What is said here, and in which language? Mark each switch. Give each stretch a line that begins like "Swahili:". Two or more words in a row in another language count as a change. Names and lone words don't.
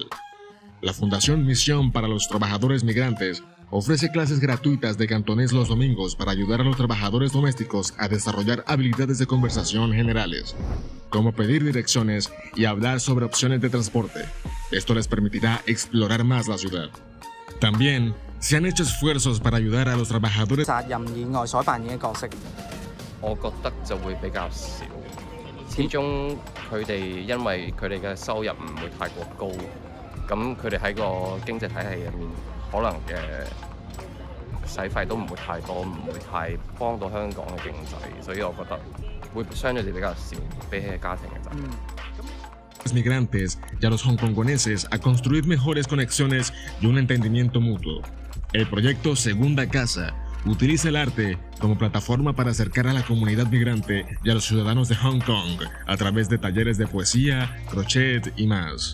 Spanish: La Fundación Misión para los Trabajadores Migrantes ofrece clases gratuitas de cantonés los domingos para ayudar a los trabajadores domésticos a desarrollar habilidades de conversación generales, como pedir direcciones y hablar sobre opciones de transporte. Esto les permitirá explorar más la ciudad. También se han hecho esfuerzos para ayudar a los trabajadores.
Cantonese: 責任以外所扮演嘅角色，我覺得就會比較少，始終佢哋因為佢哋嘅收入唔會太過高，咁佢哋喺個經濟體系入面可能嘅使費都唔會太多，唔會太幫到香港嘅經濟，所以我覺得會相對地比較少，比起家庭嘅責任。
Spanish: Migrantes y a los hongkongoneses a construir mejores conexiones y un entendimiento mutuo. El proyecto Segunda Casa utiliza el arte como plataforma para acercar a la comunidad migrante y a los ciudadanos de Hong Kong a través de talleres de poesía, crochet y más.